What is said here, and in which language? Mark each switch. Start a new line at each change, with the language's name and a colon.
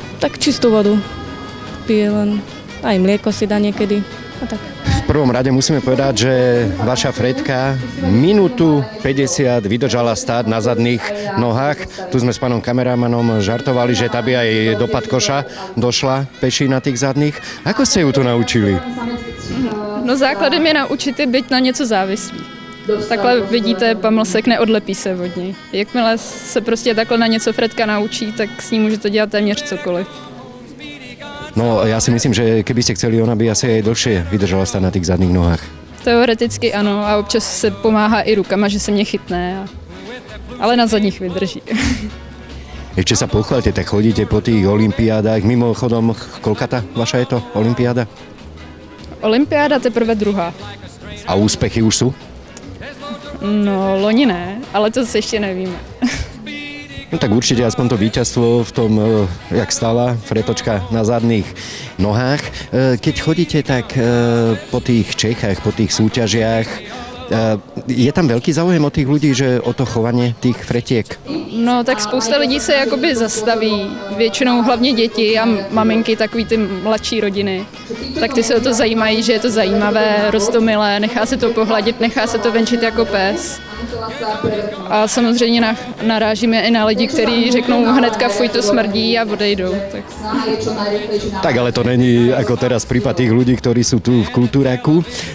Slovak: Tak čistú vodu. Pije len. Aj mlieko si dá niekedy. A tak. V prvom rade musíme povedať, že vaša Fredka minútu 50 vydržala stáť na zadných nohách. Tu sme s pánom kameramanom žartovali, že tá by aj do Padkoša došla peši na tých zadných. Ako ste ju to naučili?
Czech: No základem je naučit je být na něco závislý. Takhle vidíte, pamlsek neodlepí se od něj. Jakmile se prostě takhle na něco Fredka naučí, tak s ním můžete dělat téměř cokoliv.
Slovak: No, ja si myslím, že keby ste chceli, ona by asi aj dlhšie vydržala stať na tých zadných nohách.
Czech: Teoreticky ano a občas se pomáhá i rukama, že se mě chytne, ale na zadních vydrží.
Slovak: Ešte sa pochváľte, tak chodíte po tých olympiádach. Mimochodom, koľkata vaša je to olympiáda?
Czech: Olympiáda teprve druhá.
Slovak: A úspechy už sú?
Czech: No, loni ne, ale to ještě nevíme.
Slovak: No tak určite aspoň to víťazstvo v tom, jak stála Fretočka na zadných nohách. Keď chodíte tak po tých Čechách, po tých súťažiach, je tam veľký záujem od tých ľudí, že o to chovanie tých fretiek?
Czech: No tak spousta lidí se jakoby zastaví, většinou hlavně děti a maminky, takový ty mladší rodiny. Tak ty se o to zajímají, že je to zajímavé, roztomilé, nechá se to pohladit, nechá se to venčit jako pes. A samozřejmě narážíme i na lidi, kteří řeknou hnedka fuj, to smrdí a odejdou.
Slovak: Tak ale to není ako teraz prípad tých ľudí, ktorí sú tu v kultúraku.